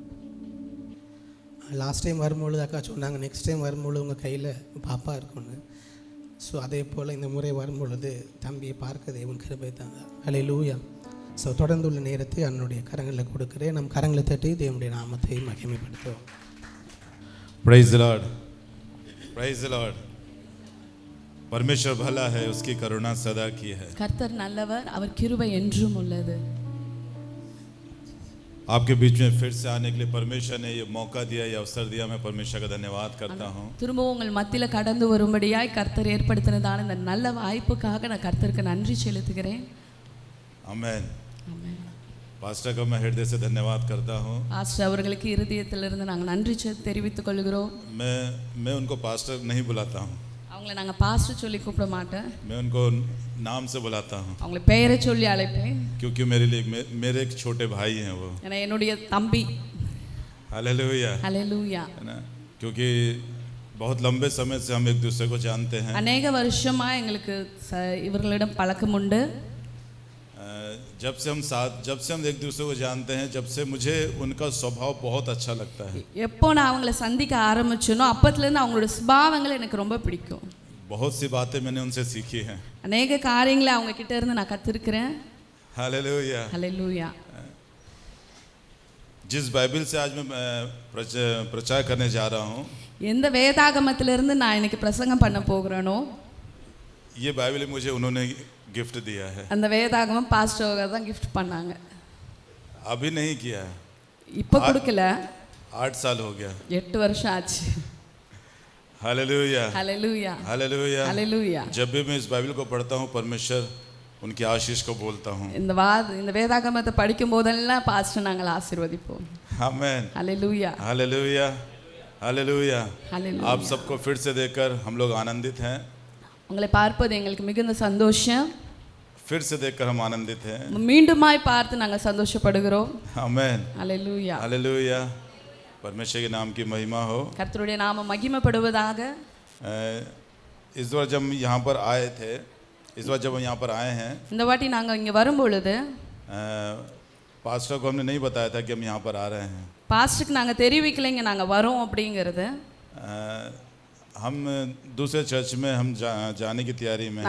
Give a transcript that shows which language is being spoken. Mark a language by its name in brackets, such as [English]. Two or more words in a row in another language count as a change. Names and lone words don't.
[English] last time [Tamil] வரும்பொழுது அக்கா சொன்னாங்க, [English] next time [Tamil] வரும்பொழுது உங்கள் கையில் பாப்பா இருக்குன்னு. ஸோ அதே போல் இந்த முறை வரும்பொழுது தம்பியை பார்க்க தேவன் கிருபை தாங்க. ஹல்லேலூயா. ஸோ தொடர்ந்து உள்ள நேரத்தை என்னுடைய கரங்களில் கொடுக்குறேன். நம் கரங்களை தட்டி தேவனுடைய நாமத்தை மகிமைப்படுத்துவோம். [English] Praise the Lord. Praise the Lord. [Hindi] परमेश्वर भला है, उसकी करुणा सदा की है। [Tamil] கர்த்தர் நல்லவர், அவர் கிருபை என்றும் உள்ளது. [Hindi] आपके बीच में फिर से आने के लिए परमेश्वर ने ये मौका दिया, ये अवसर दिया, मैं परमेश्वर का धन्यवाद करता हूँ। [Tamil] திரும்பவும் உங்கள் மத்தியில கடந்து வரும்படியாய் கர்த்தர் ஏற்படுத்தினதான இந்த நல்ல வாய்ப்புக்காக நான் கர்த்தருக்கு நன்றி செலுத்துகிறேன். [Hindi] आमेन। [Tamil] ஆமென். [Hindi] पास्टर को मैं हृदय से धन्यवाद करता हूँ। [Tamil] பாஸ்டர் அவர்களுக்கு இருதயத்திலிருந்து நாங்கள் நன்றி தெரிவித்துக் கொள்கிறோம். [Hindi] मैं उनको पास्टर नहीं बुलाता हूँ, [Tamil] அவங்களை நாங்கள் பாஸ்டர் சொல்லி கூப்பிட மாட்டேன், [Hindi] मैं उनको नाम से बुलाता हूँ, [Tamil] அவங்களை பெயரை சொல்லி அழைப்பேன். [Hindi] क्योंकि मेरे लिए मेरे एक छोटे भाई हैं वो। [Tamil] ஏன்னா என்னுடைய தம்பி. [Hindi] हालेलुया, [Tamil] ஹல்லேலூயா. [Hindi] है ना, क्योंकि बहुत लंबे समय से हम एक दूसरे को जानते हैं। [Tamil] அநேக வருஷமா எங்களுக்கு இவர்களிடம் பழக்கம் உண்டு. [Hindi] जब से हम एक दूसरे को जानते हैं, जब से मुझे उनका स्वभाव बहुत अच्छा लगता है। [Tamil] எப்போ நான் அவங்களை சந்திக்க ஆரம்பிச்சேனோ அப்பத்துலேருந்து அவங்களோட சுபாவங்கள் எனக்கு ரொம்ப பிடிக்கும். [Hindi] बहुत सी बातें मैंने उनसे सीखी हैं। [Tamil] அநேக காரியங்களை அவங்க கிட்ட இருந்து நான் கற்றுருக்கிறேன். [Hindi] हालेलुया, [Tamil] ஹல்லேலூயா. [Hindi] जिस बाइबल से आज मैं प्रचार करने जा रहा हूँ, [Tamil] எந்த வேதாகமத்திலிருந்து நான் இன்னைக்கு பிரசங்கம் பண்ண போகிறேனோ [Hindi] ये बाइबल मुझे उन्होंने गिफ्ट दिया है। [Tamil] அந்த வேதாகமம் பாஸ்டர் தான் gift பண்ணாங்க. [Hindi] अभी नहीं किया, [Tamil] இப்போ கொடுக்கல, [Hindi] 8 साल हो गया। [Tamil] 8 வருஷம் ஆச்சு. [Hindi] हालेलुया, [Tamil] ஹல்லேலூயா. [Hindi] हालेलुया, [Tamil] ஹல்லேலூயா. [Hindi] जब भी मैं इस बाइबल को पढ़ता हूँ, परमेश्वर उनकी आशीष को बोलता हूँ। [Tamil] இந்த வேதாகமத்தை படிக்கும் போதெல்லாம் பாஸ்டர் நாங்கள் ஆசீர்வதிப்போம். [Hindi] आमेन, [Tamil] ஹல்லேலூயா. [Hindi] हालेलुया, हालेलुया। [Tamil] ஹல்லேலூயா. [Hindi] आप सबको फिर से देखकर हम लोग आनंदित हैं। [Tamil] உங்களை பார்ப்பது எங்களுக்கு மிகுந்த சந்தோஷம். [Hindi] फिर से देखकर हम आनंदित हैं। [Tamil] மீண்டுமாய் பார்த்து நாங்கள் சந்தோஷப்படுகிறோம். [Hindi] आमेन, [Tamil] ஹல்லேலூயா. [Hindi] हालेलुया। परमेश्वर के नाम की महिमा हो। [Tamil] கர்த்தருடைய நாமம் மகிமைப்படுவதாக. [Hindi] इस बार जब यहाँ पर आए थे, इस बार जब हम यहाँ पर आए हैं, [Tamil] இந்த வாட்டி நாங்கள் இங்கே வரும்பொழுது [Hindi] पास्टर को हमने नहीं बताया था कि हम यहाँ पर आ रहे हैं। [Tamil] பாஸ்டருக்கு நாங்கள் தெரிவிக்கலைங்க நாங்கள் வரோம் அப்படிங்கிறது. [Hindi] हम दूसरे चर्च में हम जाने की तैयारी में